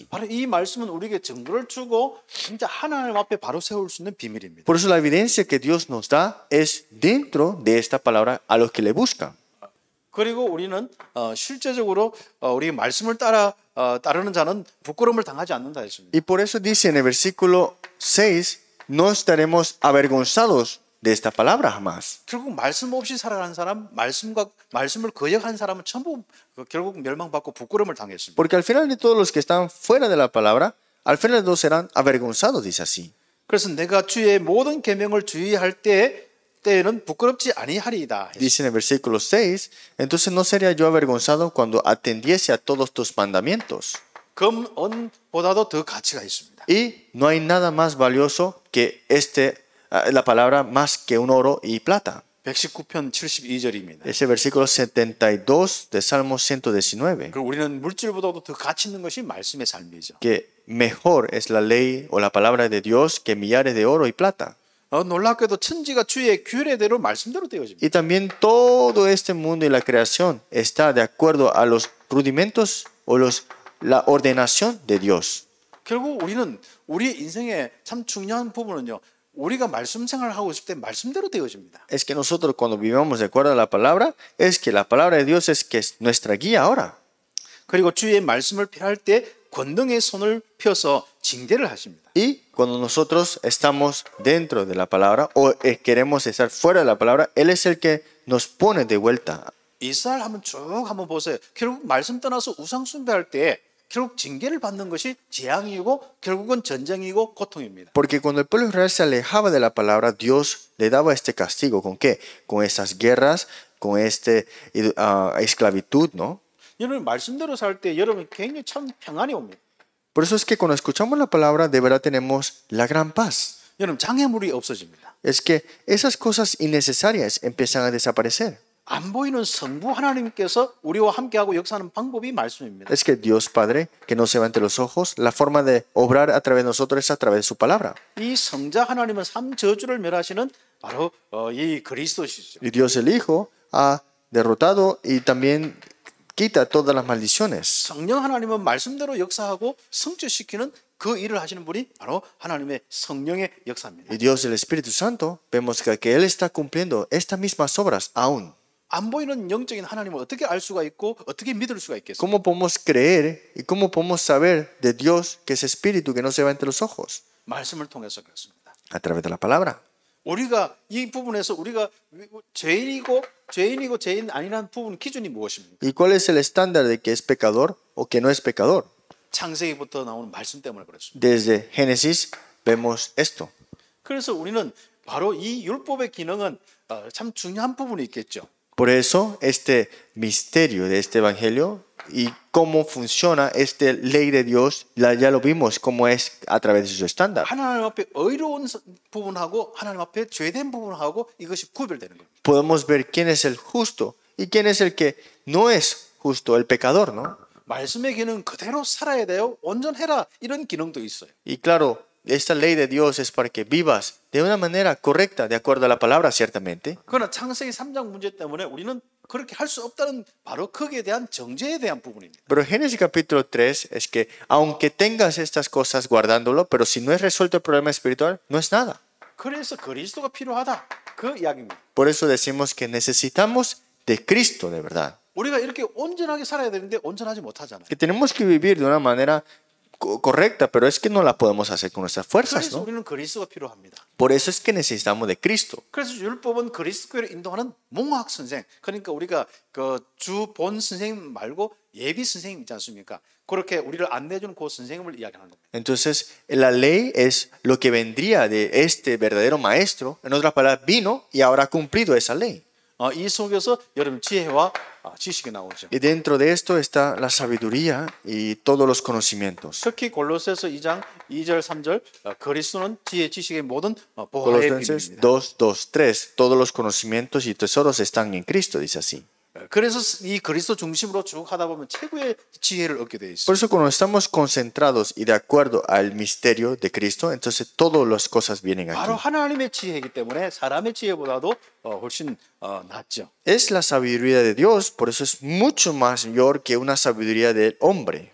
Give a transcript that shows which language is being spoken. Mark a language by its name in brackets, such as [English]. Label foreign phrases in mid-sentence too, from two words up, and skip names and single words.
[Korean] 바로 이 말씀은 우리에게 증거를 주고 진짜 하나님 앞에 바로 세울 수 있는 비밀입니다. [Spanish] Por eso la evidencia que Dios nos da es dentro de esta palabra a los que le buscan. [Korean] 그리고 우리는 실제적으로 우리 말씀을 따르는 자는 부끄러움을 당하지 않는다 했습니다. [Spanish] Y por eso dice en el versículo 6, no estaremos avergonzados de esta palabra jamás. [Korean] 결국 말씀 없이 살아가는 사람, 말씀을 거역한 사람은 전부 결국 멸망받고 부끄러움을 당했습니다. [Spanish] Porque al final de todos los que están fuera de la palabra, al final de todos serán avergonzados, dice así. [Korean] 그래서 내가 주의 모든 계명을 주의할 때에는 부끄럽지 아니하리이다. [Spanish] Dice en el versículo 6, entonces no sería yo avergonzado cuando atendiese a todos tus mandamientos. [Korean] 금, 은보다도 더 가치가 있습니다. [Spanish] Y no hay nada más valioso que la palabra más que un oro y plata. [Korean] 119편 72절입니다. [Spanish] Ese versículo 72 de Salmo 119. [Korean] 그리고 우리는 물질보다도 더 가치 있는 것이 말씀의 삶이죠. [Spanish] Que mejor es la ley o la palabra de Dios que millares de oro y plata. [Korean] 놀랍게도 천지가 주의 규례대로 말씀대로 되어집니다. [Spanish] Y también todo este mundo y la creación está de acuerdo a los rudimentos o la ordenación de Dios. [Korean] 결국 우리는 우리 인생의 참 중요한 부분은요. 우리가 말씀 생활을 하고 있을 때 말씀대로 되어집니다. [Spanish] Es que nosotros cuando vivamos de acuerdo a la palabra, es que la palabra de Dios es que es nuestra guía ahora. [Korean] 그리고 주의 말씀을 폐할 때 권능의 손을 펴서 징계를 하십니다. [Spanish] Y cuando nosotros estamos dentro de la palabra o queremos estar fuera de la palabra, Él es el que nos pone de vuelta. [Korean] 이스라엘 한번 보세요. 결국 말씀 떠나서 우상 숭배할 때 결국 징계를 받는 것이 재앙이고 결국은 전쟁이고 고통입니다. [Spanish] Porque cuando el pueblo de Israel se alejaba de la palabra, Dios le daba este castigo. ¿Con qué? Con esas guerras, con esclavitud, ¿no? [Korean] 여러분 말씀대로 살 때 여러분 굉장히 참 평안이 옵니다. [Spanish] Por eso es que cuando escuchamos la palabra, de verdad tenemos la gran paz. [Korean] 여러분 장애물이 없어집니다. [Spanish] Es que esas cosas innecesarias empiezan a desaparecer. [Korean] 안 보이는 성부 하나님께서 우리와 함께하고 역사하는 방법이 말씀입니다. [Spanish] Es que Dios Padre, que no se va ante los ojos, la forma de obrar a través de nosotros es a través de su palabra. [Korean] 이 성자 하나님은 삼 저주를 멸하시는 바로 이 그리스도시죠. [Spanish] Y Dios el Hijo ha derrotado y también quita todas las maldiciones. [Korean] 성령 하나님은 말씀대로 역사하고 성취시키는 그 일을 하시는 분이 바로 하나님의 성령의 역사입니다. [Spanish] Y Dios el Espíritu Santo, vemos que Él está cumpliendo estas mismas obras aún. [Korean] 안 보이는 영적인 하나님을 어떻게 알 수가 있고 어떻게 믿을 수가 있겠습니까? [Spanish] ¿Cómo podemos creer y cómo podemos saber de Dios que es Espíritu que no se va entre los ojos? [Korean] 말씀을 통해서 그렇습니다. [Spanish] A través de la palabra. [Korean] 우리가 이 부분에서 우리가 죄인이고 죄인 아니라는 부분 기준이 무엇입니까? [Spanish] ¿Y cuál es el estándar de que es pecador o que no es pecador? [Korean] 창세기부터 나오는 말씀 때문에 그렇습니다. [Spanish] Desde Génesis vemos esto. [Korean] 그래서 우리는 바로 이 율법의 기능은 참 중요한 부분이 있겠죠. [Spanish] Por eso, este misterio de este evangelio y cómo funciona esta ley de Dios, ya lo vimos cómo es a través de su estándar. [Korean] 하나님 앞에 의로운 부분하고 하나님 앞에 죄된 부분하고 이것이 구별되는 거예요. [Spanish] Podemos ver quién es el justo y quién es el que no es justo, el pecador, ¿no? [Korean] 말씀의 기능 그대로 살아야 돼요. 온전해라. 이런 기능도 있어요. [Spanish] Y claro, esta ley de Dios es para que vivas de una manera correcta, de acuerdo a la palabra, ciertamente. [Korean] 그러나 창세기 3장 문제 때문에 우리는 그렇게 할 수 없다는 바로 거기에 대한 정죄에 대한 부분입니다. [Spanish] Pero Génesis capítulo 3 es que aunque tengas estas cosas guardándolo, pero si no es resuelto el problema espiritual, no es nada. [Korean] 그래서 그리스도가 필요하다. 그 이야기입니다. [Spanish] Por eso decimos que necesitamos de Cristo de verdad. [Korean] 우리가 이렇게 온전하게 살아야 되는데 온전하지 못하잖아요. [Spanish] Que tenemos que vivir de una manera correcta, pero es que no la podemos hacer con nuestras fuerzas, [Korean] 그래서 [Spanish] ¿no? [Korean] 우리는 그리스도가 필요합니다. [Spanish] Por eso es que necesitamos de Cristo. [Korean] 그래서 율법은 그리스도를 인도하는 몽학 선생. 그러니까 우리가 그 주 본 선생님 말고 예비 선생님 있지 않습니까? 그렇게 우리를 안내해주는 그 선생님을 이야기하는 겁니다. [Spanish] Entonces, la ley es lo que vendría de este verdadero maestro. En otras palabras, vino y ahora ha cumplido esa ley. [Korean] 이 속에서 여러분 지혜와 지식이 나오죠. [Spanish] Y dentro de esto está la sabiduría y todos los conocimientos. [Korean] 특히 골로새서 2장 2절 3절 그리스도는 지혜 지식의 모든 보화의 Colosenses 비밀입니다. [Spanish] 2, 2, 3. Todos los conocimientos y tesoros están en Cristo, dice así. [Korean] 그래서 이 그리스도 중심으로 쭉 하다 보면 최고의 지혜를 얻게 돼 있어요. [Spanish] Por eso cuando estamos concentrados y de acuerdo al misterio de Cristo, entonces todas las cosas vienen [Korean] 바로 [Spanish] aquí. [Korean] 하나님의 지혜이기 때문에 사람의 지혜보다도 훨씬 낫죠. [Spanish] Es la sabiduría de Dios, por eso es mucho mayor que una sabiduría del hombre.